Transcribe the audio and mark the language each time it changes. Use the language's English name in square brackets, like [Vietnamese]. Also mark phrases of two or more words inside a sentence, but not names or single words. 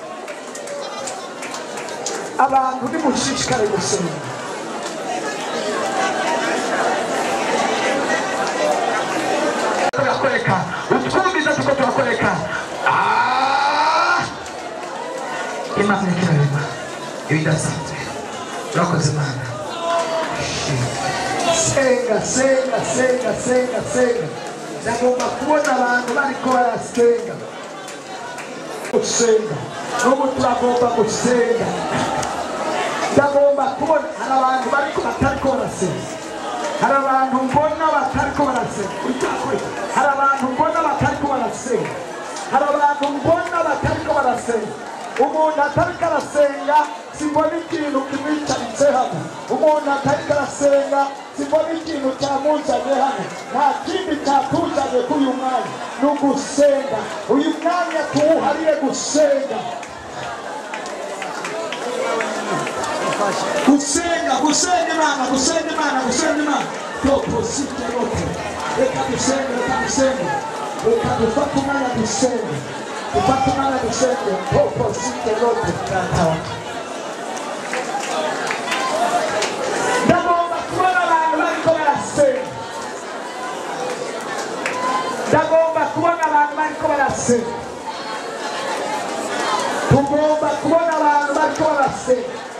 [Rundi] Abantu nimushishikare gusenga. Turakoreka utwumviza tuko turakoreka. Imana ikirarema ibidasanzwe. Urakoze Mana. Senga senga senga senga senga. Ndagomba kubona abantu bariko barasenga. Gusenga n'ubu turagomba gusenga. Ndagomba kubona hari abantu bariko batariko barasenga. Hari abantu mbona batariko barasenga. Hari abantu mbona batariko barasenga. Hari abantu mbona batariko barasenga. Umuntu atariko arasenga simbona ikintu kimwicaritse hano. Umuntu atariko arasenga simbona ikintu cyamuzanye hano. Nta kindi cyatuzanye kuri uyu mwanya ni ugusenga. Uyu mwanya tuwuhariye gusenga. Gusenga Imana, gusenga Imana, gusenga Imana. Toposite rote. Reka dusenge, reka dusenge. Reka dufate umwanya dusenge. Dufate umwanya dusenge. Toposite rote. Ndagomba kubona abantu bariko barasenga. Ndagomba kubona abantu bariko barasenga. Tugomba kubona abantu bariko barasenga.